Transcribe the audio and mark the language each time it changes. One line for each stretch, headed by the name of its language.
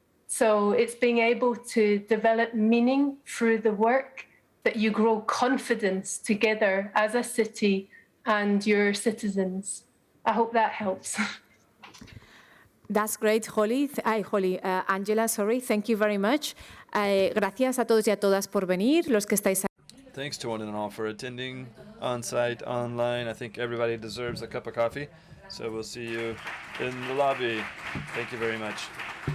English: So it's being able to develop meaning through the work, that you grow confidence together as a city and your citizens. I hope that helps. That's great, Angela, thank you very much.
Spanish: Gracias a todos y a todas por venir, los que estáis.
English: Thanks to one and all for attending on-site, online. I think everybody deserves a cup of coffee. So we'll see you in the lobby. Thank you very much.